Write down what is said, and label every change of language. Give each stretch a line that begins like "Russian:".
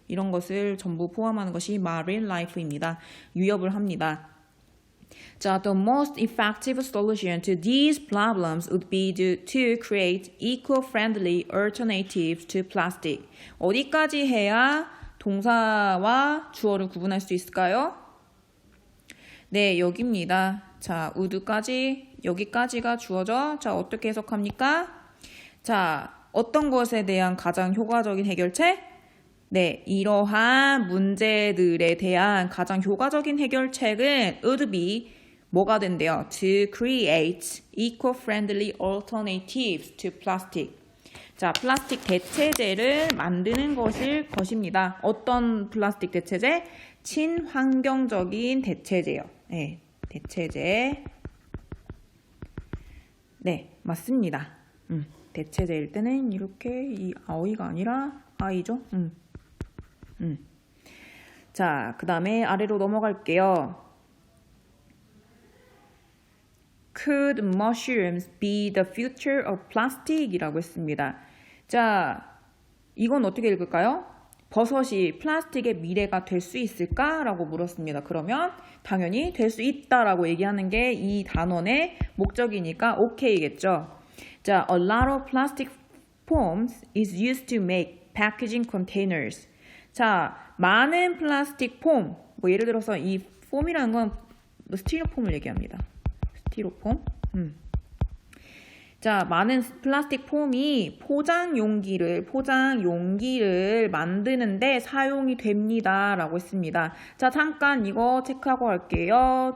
Korean: 이런 것을 전부 포함하는 것이
English: marine life
Korean: 입니다. 위협을 합니다.
English: 자, the most effective solution to these problems would be to create eco-friendly alternatives to plastic.
Korean: 어디까지 해야 동사와 주어를 구분할 수 있을까요? 네, 여기입니다. 자, would까지, 여기까지가 주어죠. 자, 어떻게 해석합니까? 자, 어떤 것에 대한 가장 효과적인 해결책? 네, 이러한 문제들에 대한 가장 효과적인 해결책은
English: would be
Korean: 뭐가 된대요?
English: To create eco-friendly alternatives to plastic.
Korean: 자, 플라스틱 대체제를 만드는 것입니다. 어떤 플라스틱 대체제? 친환경적인 대체제요. 네, 대체제. 네, 맞습니다. 대체제일 때는 이렇게 이 아이가 아니라 아이죠. 자, 그 다음에 아래로 넘어갈게요.
English: Could mushrooms be the future of plastic?
Korean: 이라고 했습니다. 자, 이건 어떻게 읽을까요? 버섯이 플라스틱의 미래가 될 수 있을까? 라고 물었습니다. 그러면 당연히 될 수 있다라고 얘기하는 게 이 단원의 목적이니까 오케이겠죠.
English: 자, a lot of plastic foams is used to make packaging containers. 자,
Korean: 많은 플라스틱 폼, 뭐 예를 들어서 이 폼이라는 건 스티로폼을 얘기합니다. 스티로폼. 자, 많은 플라스틱 폼이 포장 용기를 만드는데 사용이 됩니다. 라고 했습니다. 자, 잠깐 이거 체크하고 갈게요.